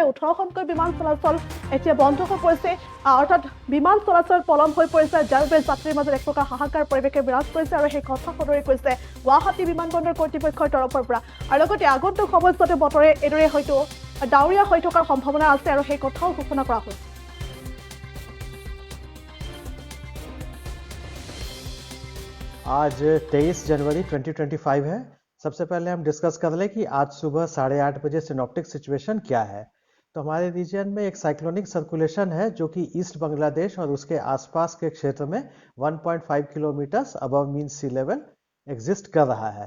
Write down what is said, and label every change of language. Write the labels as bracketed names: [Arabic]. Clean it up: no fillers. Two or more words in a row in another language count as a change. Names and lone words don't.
[Assamese] 18খনকৈ বিমান চলাচল এতিয়া বন্ধ হৈ পৰিছে, অৰ্থাৎ বিমান চলাচল পলম হৈ পৰিছে, যাৰ বাবে যাত্ৰীৰ মাজত এক প্ৰকাৰ হাহাকাৰ পৰিৱেশে বিৰাজ কৰিছে আৰু সেই কথা সদৰি কৰিছে গুৱাহাটী বিমানবন্দৰ কৰ্তৃপক্ষৰ তৰফৰ পৰা আৰু লগতে আগন্তুক সময়ছোৱাতে বতৰে এইদৰে হয়তো ডাৱৰীয়া হৈ থকাৰ সম্ভাৱনা আছে আৰু সেই কথাও ঘোষণা কৰা হৈছে। [Hindi] आज 23 जनवरी 2025 है। सबसे पहले हम डिस्कस कर लें कि आज सुबह 8:30 बजे [English] synoptic situation [Hindi] क्या है। तो हमारे रीजन में एक [English] cyclonic circulation [Hindi] है जो कि ईस्ट बांग्लादेश और उसके आसपास के क्षेत्र में 1.5 किलोमीटर [English] above mean sea level exist [Hindi] कर रहा है।